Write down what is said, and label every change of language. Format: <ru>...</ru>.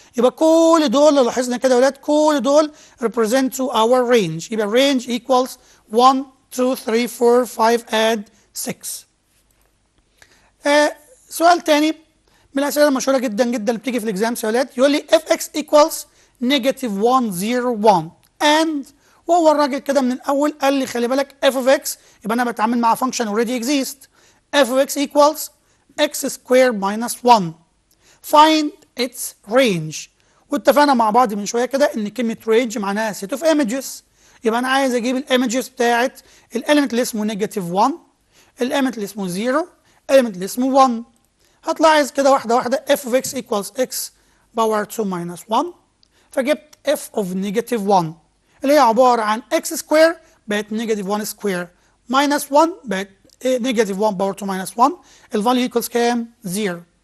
<ar>يبقى كل دول لو لاحظنا كده يا ولاد كل دول</ar> <en>represent to our range. يبقى range equals 1 2 3 4 5 and 6.</en> <ar>سؤال تاني من الاسئله المشهوره جدا جدا اللي بتيجي في الاكزام يا ولاد، يقول لي</ar> <en>if x equals negative 1 0 1 and</en> <ar>وهو الراجل كده من الاول قال لي خلي بالك f of x يبقى انا بتعامل مع</ar> <en>function already exist. f of x equals x squared minus 1 find its range.</en> <ar>واتفقنا مع بعض من شويه كده ان كلمه range معناها</ar> <en>set of images.</en> <ar>يبقى انا عايز اجيب الايمجز بتاعت الاليمنت اللي اسمه نيجاتيف 1 الاليمنت اللي اسمه 0 الاليمنت اللي اسمه 1. هتلاحظ كده واحده واحده</ar> <en>f of x equals x power 2 minus 1</en> <ar>فجبت f of negative 1 اللي هي عباره عن x سكوير بقت نيجاتيف 1 سكوير minus 1 بقت نيجاتيف 1 باور 2 minus 1 الفاليو equals كام؟ 0.</ar>